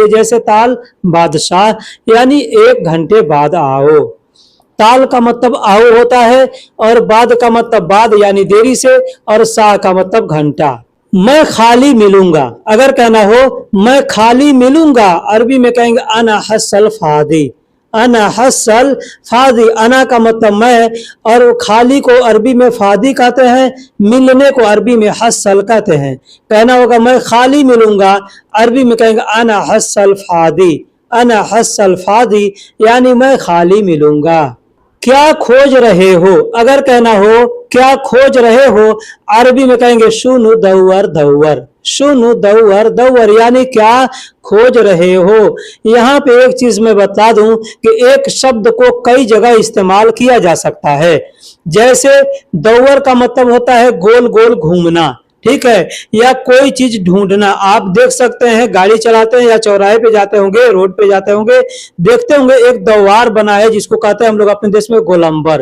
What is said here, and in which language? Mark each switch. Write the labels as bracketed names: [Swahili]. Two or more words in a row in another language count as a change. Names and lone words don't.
[Hindi] जैसे [Arabic] تعال بعد ساعة [Hindi] यानी 1 घंटे बाद आओ। ताल का मतलब आओ होता है, और बाद का मतलब बाद यानी देरी से, और शाह का मतलब घंटा। मैं खाली मिलूंगा, अगर कहना हो मैं खाली मिलूंगा, अरबी में कहेंगे [Arabic] أنا حاصل فاضي. أنا حاصل فاضي, [Hindi] अना का मतलब मैं, और खाली को अरबी में फादी कहते हैं, मिलने को अरबी में हसल कहते हैं। कहना होगा मैं खाली मिलूंगा, अरबी में कहेंगे [Arabic] أنا حاصل فاضي. أنا حاصل فاضي [Hindi] यानी मैं खाली मिलूंगा। क्या खोज रहे हो, अगर कहना हो क्या खोज रहे हो, अरबी में कहेंगे [Arabic] شنو دوّر دوّر. شنو دوّر دوّر [Hindi] यानी क्या खोज रहे हो। यहाँ पे एक चीज मैं बता दूं कि एक शब्द को कई जगह इस्तेमाल किया जा सकता है। जैसे दौवर का मतलब होता है गोल गोल घूमना, ठीक है, या कोई चीज ढूंढना। आप देख सकते हैं गाड़ी चलाते हैं या चौराहे पे जाते होंगे, रोड पे जाते होंगे, देखते होंगे एक द्वार बना है जिसको कहते हैं हम लोग अपने देश में गोलंबर।